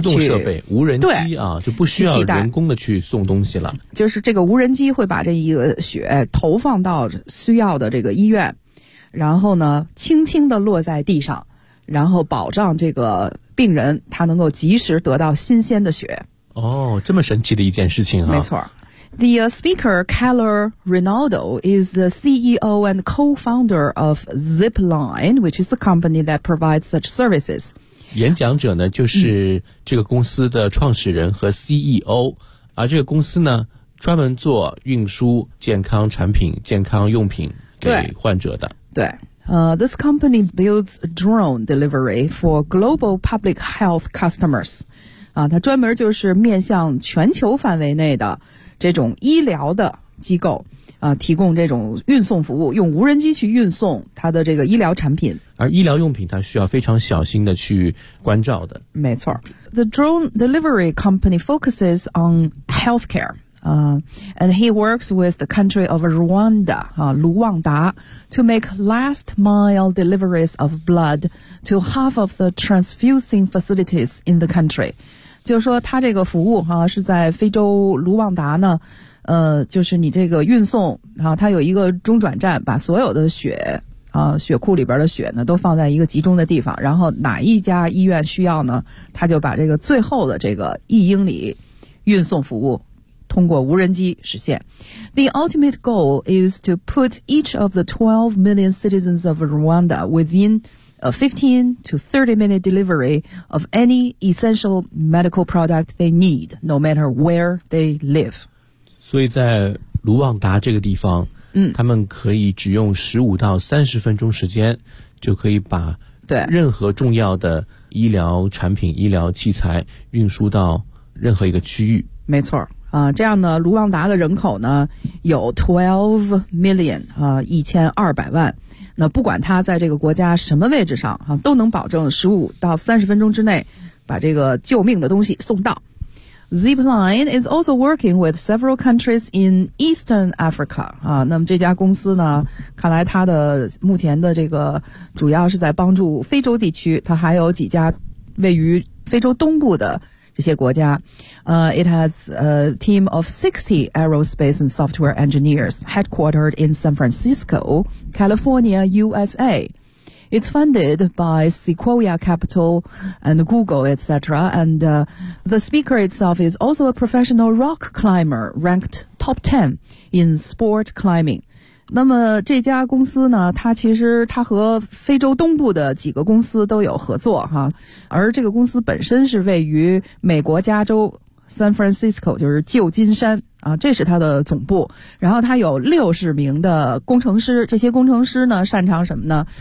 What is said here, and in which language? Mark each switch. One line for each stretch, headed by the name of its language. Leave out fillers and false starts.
Chinese: 去自动设备、无人机啊，就不需要人工的去送东西了。就是这个无人机会把这一个血投放到需要的这个医院。然后呢轻轻地落在地上，然后保障这个病人他能够及时得到新鲜的血。哦，这么神奇的一件事情啊。没错。
English: The speaker Keller Rinaldo is the CEO and co-founder of Zipline, which is the company that provides such services.
Chinese: 演讲者呢就是这个公司的创始人和 CEO，而这个公司呢专门做运输健康产品、健康用品给患者的。对，
English: this company builds drone delivery for global public health customers.
Chinese: 啊，它专门就是面向全球范围内的这种医疗的机构，啊，提供这种运送服务，用无人机去运送它的这个医疗产品。而医疗用品它需要非常小心的去关照的。没错。
English: The drone delivery company focuses on healthcare. And he works with the country of Rwanda, 卢旺达 to make last mile deliveries of blood to half of the transfusing facilities in the country.
Chinese: 就是说他这个服务，是在非洲卢旺达呢，就是你这个运送，他有一个中转站，把所有的血，血库里边的血呢都放在一个集中的地方，然后哪一家医院需要呢，他就把这个最后的这个1英里运送服务通过无人机实现。
English: The ultimate goal is to put each of the 12 million citizens of Rwanda within a 15 to 30 minute delivery of any essential medical product they need, no matter where they live.
Chinese: 所以在卢旺达这个地方，他们可以只用15到30分钟时间就可以把任何重要的医疗产品、医疗器材运输到任何一个区域。没错，这样呢，卢旺达的人口呢有
English: 12 million，
Chinese: 1200万。那不管他在这个国家什么位置上，都能保证15到30分钟之内把这个救命的东西送到。
English: Zipline is also working with several countries in Eastern Africa.
Chinese: 啊，那么这家公司呢，看来它的目前的这个主要是在帮助非洲地区。它还有几家位于非洲东部的这些国家，
English: it has a team of 60 aerospace and software engineers headquartered in San Francisco, California, USA. It's funded by Sequoia Capital and Google, etc. And the speaker itself is also a professional rock climber, ranked top 10 in sport climbing.
Chinese: 那么这家公司呢，它其实它和非洲东部的几个公司都有合作，而这个公司本身是位于美国加州 San Francisco， 就是旧金山啊，这是它的总部。然后它有60名的工程师，这些工程师呢擅长什么呢？